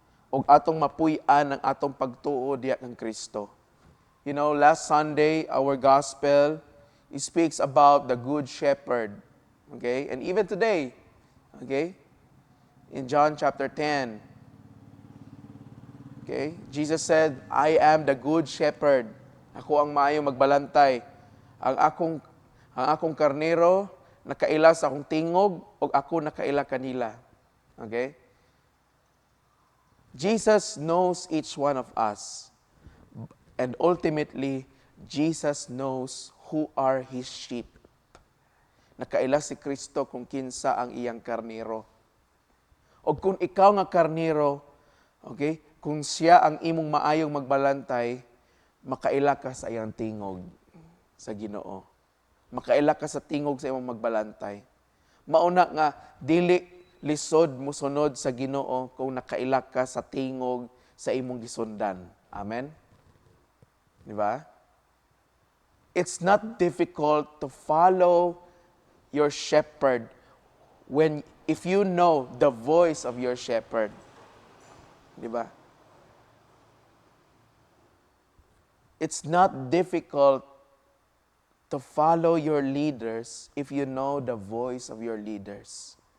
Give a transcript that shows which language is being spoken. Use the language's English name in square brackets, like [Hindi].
[Cebuano] O atong mapuy-an ang atong pagtuo diya ng Kristo. [English] You know, last Sunday, our gospel speaks about the good shepherd. Okay? And even today, okay? In John chapter 10, okay? Jesus said, I am the good shepherd. [Cebuano] Ako ang maayong magbalantay. Ang akong karnero nakaila sa akong tingog o ako nakaila kanila. Okay? [English] Jesus knows each one of us. And ultimately, Jesus knows who are His sheep. [Cebuano] Nakaila si Kristo kung kinsa ang iyang karnero. O kung ikaw nga karnero, okay, kung siya ang imong maayong magbalantay, makaila ka sa iyang tingog sa Ginoo. Makaila ka sa tingog sa imong magbalantay. Mauna nga, dili lisod mo sunod sa Ginoo kung nakaila ka sa tingog sa imong gisundan. Amen? Di ba? [English] It's not difficult to follow your shepherd if you know the voice of your shepherd. [Cebuano] Di ba? [English] It's not difficult to follow your leaders if you know the voice of your leaders.